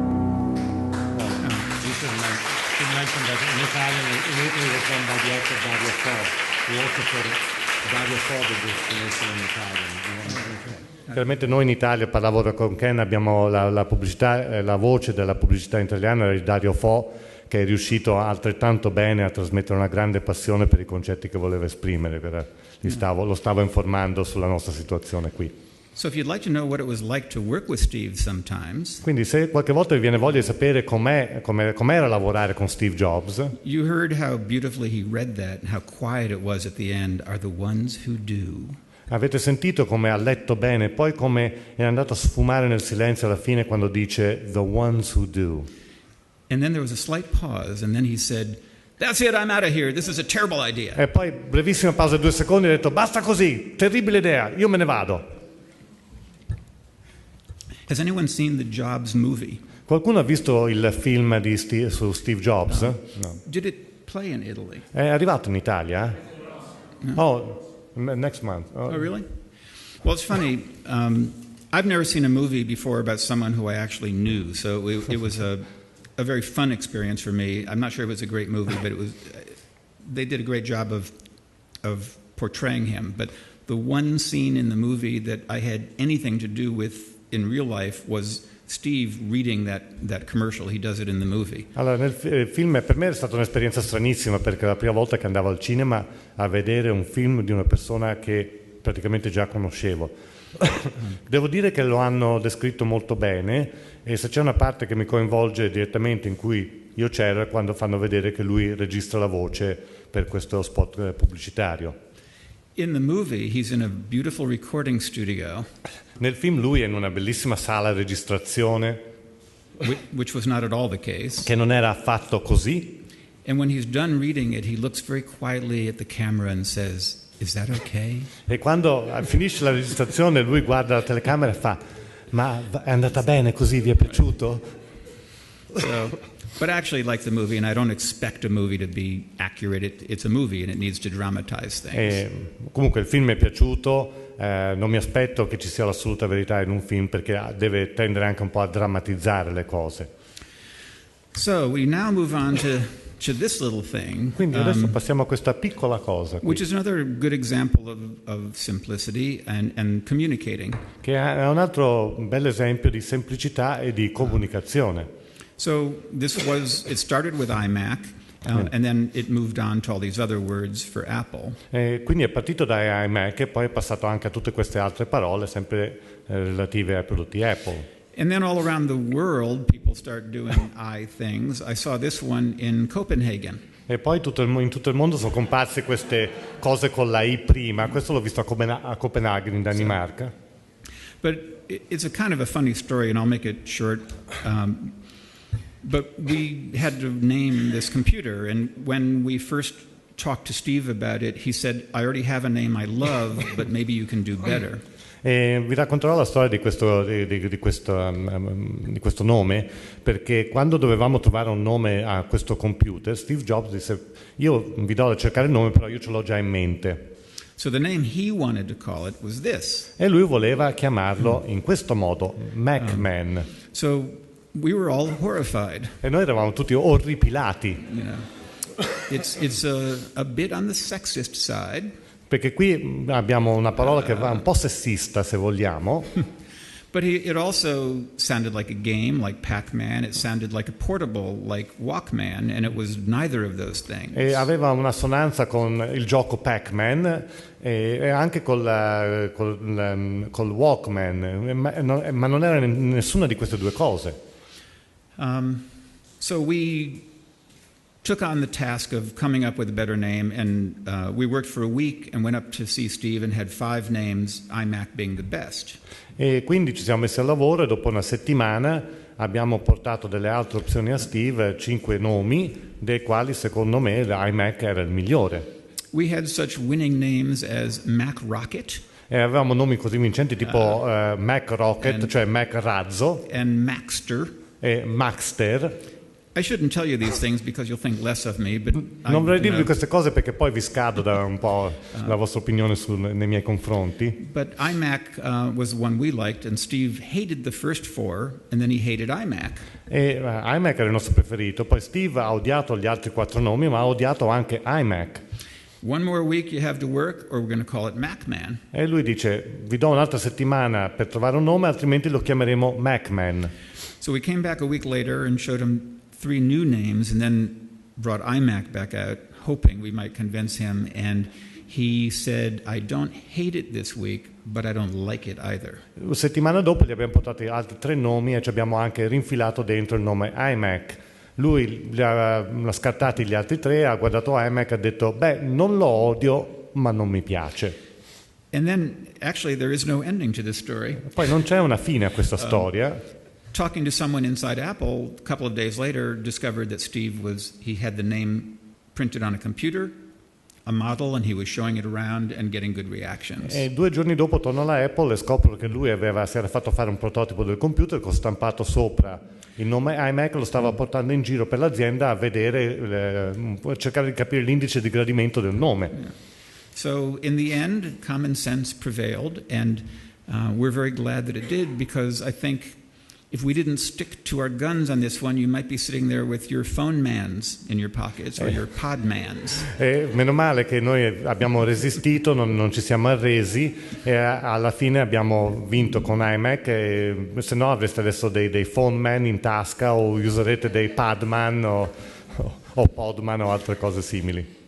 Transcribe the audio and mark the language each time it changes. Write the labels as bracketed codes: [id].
[en] You mentioned that in Italian, in Italy it was done by the author Dario Fo. We also for Dario Fo did this in Italian. [it] Chiaramente noi in Italia, parlavo con Ken, abbiamo la pubblicità, la voce della pubblicità italiana di Dario Fo, che è riuscito altrettanto bene a trasmettere una grande passione per i concetti che voleva esprimere. Lo stavo informando sulla nostra situazione qui. [en] So if you'd like to know what it was like to work with Steve sometimes, [it] Quindi se qualche volta vi viene voglia di sapere com'era lavorare con Steve Jobs, [en] you heard how beautifully he read that and how quiet it was at the end, are the ones who do. [it] avete sentito come ha letto bene, poi come è andato a sfumare nel silenzio alla fine quando dice [en] the ones who do. And then there was a slight pause, and then he said, "That's it, I'm out of here. This is a terrible idea." [it] E poi brevissima pausa, 2 secondi, ha detto basta così, terribile idea, io me ne vado. [en] Has anyone seen the Jobs movie? [it] Qualcuno ha visto il film su Steve Jobs? [en] No. Did it play in Italy? [it] È arrivato in Italia? [en] Oh, next month. Oh, really? Well, it's funny. I've never seen a movie before about someone who I actually knew, so it was a very fun experience for me. I'm not sure it was a great movie, but they did a great job of portraying him. But the one scene in the movie that I had anything to do with in real life was Steve reading that commercial. He does it in the movie. [it] Allora, nel film per me è stata un'esperienza stranissima, perché la prima volta che andavo al cinema a vedere un film di una persona che praticamente già conoscevo. Devo dire che lo hanno descritto molto bene, e se c'è una parte che mi coinvolge direttamente in cui io c'ero è quando fanno vedere che lui registra la voce per questo spot pubblicitario. [en] In the movie, he's in a beautiful recording studio. [it] Nel film lui è in una bellissima sala registrazione, [en] which was not at all the case. [it] Che non era affatto così. [en] And when he's done reading it, he looks very quietly at the camera and says, "Is that okay?" [it] E quando finisce la registrazione lui guarda la telecamera e fa: "Ma è andata bene così, vi è piaciuto?" [en] But I actually like the movie, and I don't expect a movie to be accurate. It's a movie, and it needs to dramatize things. [it] Comunque il film mi è piaciuto, non mi aspetto che ci sia l'assoluta verità in un film, perché deve tendere anche un po' a drammatizzare le cose. [en] So we now move on to this little thing. [it] Quindi adesso passiamo a questa piccola cosa qui, [en] which is another good example of simplicity and communicating. [it] Che è un altro bel esempio di semplicità e di comunicazione. [en] So it started with iMac, and then it moved on to all these other words for Apple. [it] Quindi è partito da iMac e poi è passato anche a tutte queste altre parole sempre relative ai prodotti Apple. [en] And then all around the world people start doing I things. I saw this one in Copenhagen. [it] E poi in tutto il mondo sono comparse queste cose con la I prima. Questo l'ho visto a Copenaghen, in Danimarca. [en] But it's a kind of a funny story, and I'll make it short. But we had to name this computer, and when we first talked to Steve about it, he said, "I already have a name I love, but maybe you can do better." [it] E vi racconterò la storia di questo nome, perché quando dovevamo trovare un nome a questo computer, Steve Jobs disse: "Io vi do da cercare il nome, però io ce l'ho già in mente." [en] So the name he wanted to call it was this. [it] E lui voleva chiamarlo in questo modo, Mac-Man. [en] So we were all horrified. [it] E noi eravamo tutti orripilati. [en] You know, it's a bit on the sexist side. [it] Perché qui abbiamo una parola che va un po' sessista, se vogliamo. [en] But it also sounded like a game, like Pac-Man. It sounded like a portable, like Walkman, and it was neither of those things. [it] E aveva un'assonanza con il gioco Pac-Man e anche col Walkman, ma non era nessuna di queste due cose. [en] So we took on the task of coming up with a better name, and we worked for a week and went up to see Steve and had 5 names, iMac being the best. [it] E quindi ci siamo messi al lavoro e dopo una settimana abbiamo portato delle altre opzioni a Steve, 5 nomi, dei quali secondo me l'iMac era il migliore. [en] We had such winning names as Mac Rocket. [it] E avevamo nomi così vincenti tipo Mac Rocket, cioè Mac Razzo, [en] and Maxter. [it] E Maxter. [en] I shouldn't tell you these things because you'll think less of me, but [it] non vorrei dirvi queste cose perché poi vi scado da un po' la vostra opinione nei miei confronti. [en] But iMac was the one we liked, and Steve hated the first 4, and then he hated iMac. [it] E iMac era il nostro preferito, poi Steve ha odiato gli altri 4 nomi, ma ha odiato anche iMac. [en] One more week you have to work, or we're going to call it MacMan. [it] E lui dice: vi do un'altra settimana per trovare un nome, altrimenti lo chiameremo MacMan. [en] So we came back a week later and showed him 3 new names, and then brought iMac back out, hoping we might convince him. And he said, I don't hate it this week, but I don't like it either. [it] Una settimana dopo gli abbiamo portato altri 3 nomi e ci abbiamo anche rinfilato dentro il nome iMac. Lui li ha scartati gli altri 3, ha guardato iMac e ha detto: beh, non lo odio, ma non mi piace. [en] And then, actually, there is no ending to this story. [it] Poi non c'è una fine a questa storia. [en] Talking to someone inside Apple, a couple of days later, discovered that Steve he had the name printed on a computer, a model, and he was showing it around and getting good reactions. [it] E 2 giorni dopo torno alla Apple e scopro che lui si era fatto fare un prototipo del computer con stampato sopra il nome iMac, lo stava portando in giro per l'azienda a vedere, cercare di capire l'indice di gradimento del nome. [en] Yeah. So in the end, common sense prevailed, and we're very glad that it did, because I think if we didn't stick to our guns on this one, you might be sitting there with your phone mans in your pockets or your pod mans. [it] Meno male che noi abbiamo resistito, non ci siamo arresi e alla fine abbiamo vinto con iMac, e se no avreste adesso dei phone man in tasca, o userete dei padman o podman o altre cose simili.